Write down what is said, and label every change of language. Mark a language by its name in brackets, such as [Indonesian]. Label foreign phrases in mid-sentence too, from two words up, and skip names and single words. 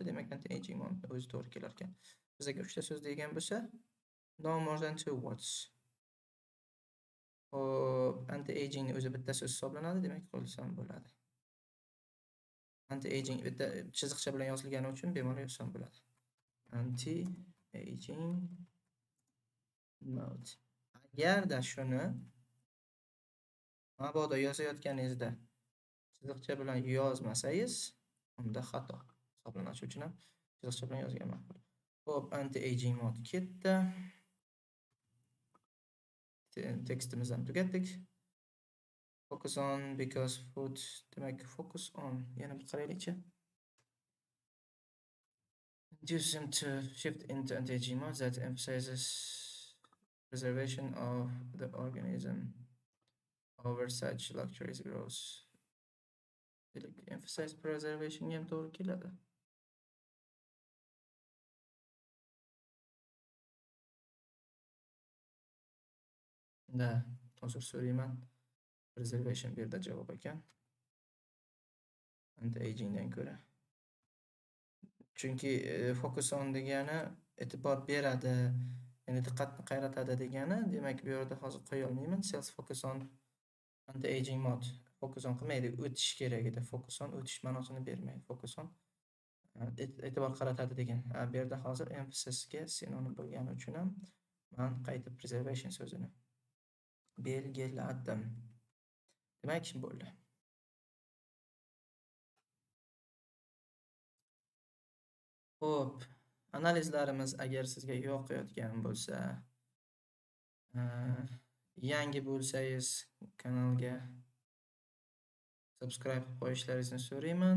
[Uzbek] Demak, [English] anti-aging mode [Uzbek] o'zi to'g'ri kelar ekan. Bizga 3 ta so'z degan bo'lsa, [English] no more than 2 words. [Uzbek] Hop, anti-aging o'zi bitta so'z hisoblanadi, demak, qo'lsam bo'ladi. Anti-aging bitta chiziqcha bilan yozilgani uchun bemalol yozsam bo'ladi. [English] Anti-aging mode. [Uzbek] Agarda shuni mabodo yozayotganingizda chiziqcha bilan yozmasangiz, unda xato hisoblanishi uchun ham chiziqcha bilan yozgan ma'qul. Hop, [English] anti-aging mode [Uzbek] ketdi. Tekstimizni ham tugatdik. [English] Focus on because food, demak, focus on. [Uzbek] Yana bir qaraylikchi. [English] Induce them to shift into anti-aging mode that emphasizes preservation of the organism over such laboratories grows. Emphasize preservation [Uzbek] ham to'g'ri keladi. Da, hozir so'rayman. Preservation bu yerda javob ekan. Anti-agingdan ko'ra. Chunki [English] focus on [Uzbek] degani e'tibor beradi, ya'ni diqqatni qayratadi degani, demak bu yerda hozir qo'ya olmayman. [English] Cells focus on anti-aging mode. Focus on [Uzbek] qilmaydi, o'tish kerak edi. [English] Focus on [Uzbek] o'tish ma'nosini bermaydi. [English] Focus on [Uzbek] e'tibor qaratadi degan. Bu yerda hozir emphasis-ga sinonim bo'lgani uchun ham men qaytib preservation so'zini belgiladim. Demak, bo'ldi. Xo'p, analizlarimiz agar sizga yoqayotgan bo'lsa, yangi bo'lsangiz kanalga subscribe qilib qo'yishlaringizni so'rayman.